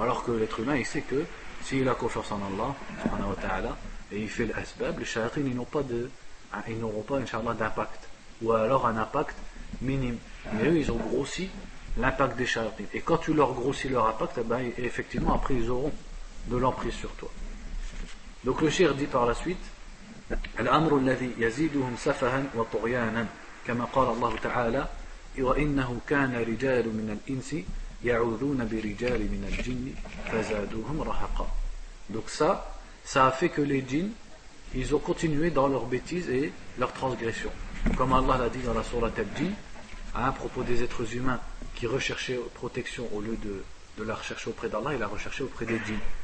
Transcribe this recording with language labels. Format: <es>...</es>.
<fr>Alors que l'être humain il sait que s'il a confiance en Allah subhanahu wa ta'ala et il fait l'asbab, les shayatines ils n'auront pas Inch'Allah d'impact, ou alors un impact minime. Mais eux ils ont grossi l'impact des shayatines. Et quand tu leur grossis leur impact, ben, effectivement après ils auront de l'emprise sur toi. Donc le cheikh dit par la suite</fr> <ar>الأمر الذي يزيدهم سفها وطغيانا كما قال الله تعالى وإنه كان رجال من الإنس يعوذون برجال من الجن فزادوهم رهقا.</ar> <fr>Donc ça a fait que les djinns ils ont continué dans leurs bêtises et leurs transgressions, comme Allah l'a dit dans la sourate al-Jinn à propos des êtres humains qui recherchaient protection au lieu de la rechercher auprès d'Allah, il la recherché auprès des djinns.</fr>